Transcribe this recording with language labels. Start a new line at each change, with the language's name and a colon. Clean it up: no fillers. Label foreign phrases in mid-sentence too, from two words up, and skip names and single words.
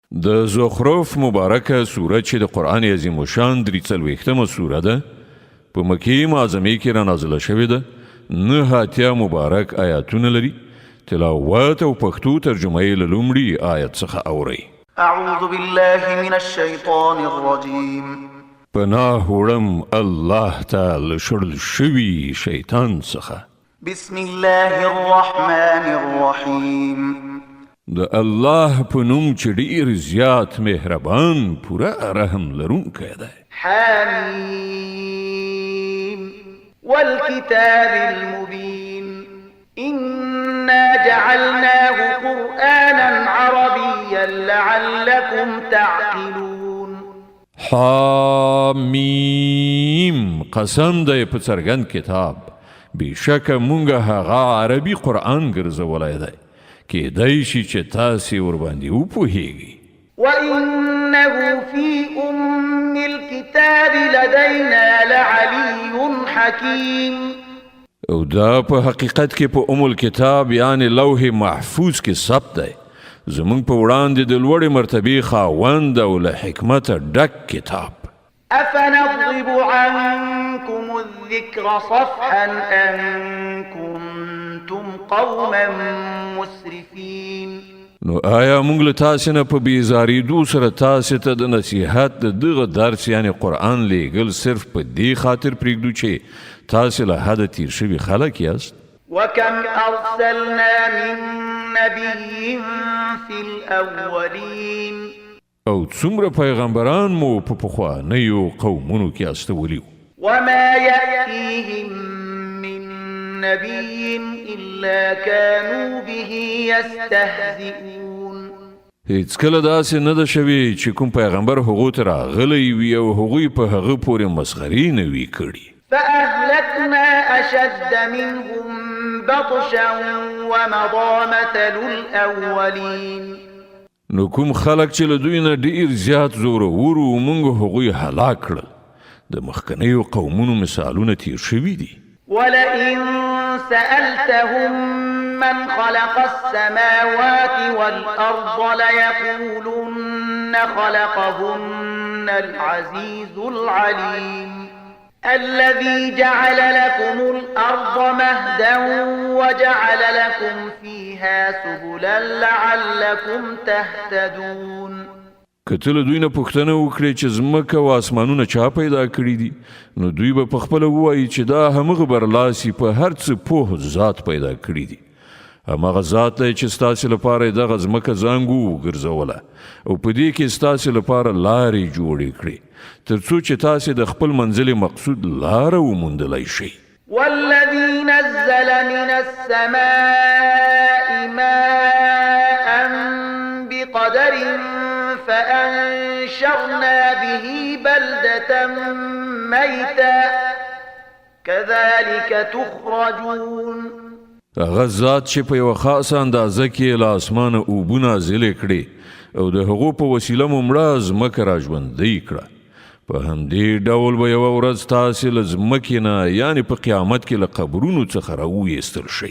Pashto: د زخرف مبارکه سوره چې د قرآن عظیم الشان 43مه سوره ده په مکې معظمه کې را نازله شوې ده. 9 مبارک آیاتونه لري. تلاوت او پښتو ترجمه یې له لومړي آیت څخه اورئ.
Arabic: اعوذ بالله من الشیطان الرجیم.
Pashto: پناه وړم الله تعالی شړل شوي شیطان څخه.
Arabic: بسم الله الرحمن الرحیم.
Pashto: د الله په نوم چې ډېر زیات مهربان پوره رحم لرونکی دی.
Arabic: حمیم والکتاب المبین إنا جعلناه قرآنا عربيا لعلكم تعقلون.
Pashto: حمیم قسم دی په څرګند کتاب بېشکه مونږ هغه عربي قرآن ګرځولی دی کېدای شي چې تاسې ورباندې وپوهیږئ.
Arabic: وإنه في أم الكتاب لدينا لعلي حكيم.
Pashto: او دا په حقیقت کې په ام الکتاب یعنی لوح محفوظ کې ثبت دی. زمونږ په وړاندې د لوړې مرتبې خاوند او له حکمته ډک کتاب.
Arabic: أفنضرب عنكم الذكر صفحا أن كنتم قوما مسرفين.
Pashto: نو آیا موږ له تاسې نه په بېزارېدو سره تاسې ته د نصیحت د دغه درس یعنی قرآن لیږل صرف په دې خاطر پرېږدو چې تاسې له حده تیر شوي خلک یاست؟
Arabic: وكم أرسلنا من نبي في الأولين.
Pashto: او څومره پیغمبران مو په پخوانیو قومونو کې استولي
Arabic: وما يأتيهم من نبي إلا كانوا به يستهزئون.
Pashto: هیڅ کله داسې نه ده شوې چې کوم پیغمبر هغو ته راغلی وي او هغوی په هغه پورې مسخرې نه وي کړي.
Arabic: فأهلكنا أشد منهم بطشا ومضى مثل الأولين.
Pashto: نو کوم خلک چې له دوی نه ډېر زیات زورور وو موږ هغوی هلاک کړل. د مخکنیو قومونو مثالونه تیر شوي دي.
Arabic: ولئن سألتهم من خلق السماوات والأرض ليقولن خلقهن العزيز العليم. الذي جعل لكم الأرض مهدا وجعل لكم فيها سبلا لعلكم تهتدون.
Pashto: که ته له دوی نه پوښتنه وکړې چې ځمکه او اسمانونه چا پیدا کړي دي نو دوی به پخپله ووایي چې دا همغه برلاسي په هر څه پوه ذات پیدا کړي دي. همغه ذات دی چې ستاسې لپاره یې دغه ځمکه زانګو وګرځوله او په دې کې ستاسې لپاره لارې جوړې کړې تر څو چې تاسې د خپل منزل مقصود لاره وموندلی شئ.
Arabic: والذي نزل من السماء ماء بقدر فأنشرنا به بلدة ميتا كذلك تخرجون.
Pashto: هغه ذات چې په یوه خاصه اندازه کې له اسمانه اوبه نازلې کړې او د هغو په وسیله مو مړه ځمکه را ژوندۍ کړه. په همدې ډول به یوه ورځ تاسې له ځمکې نه یعنې په قیامت کې له قبرونو څخه راویستل شئ.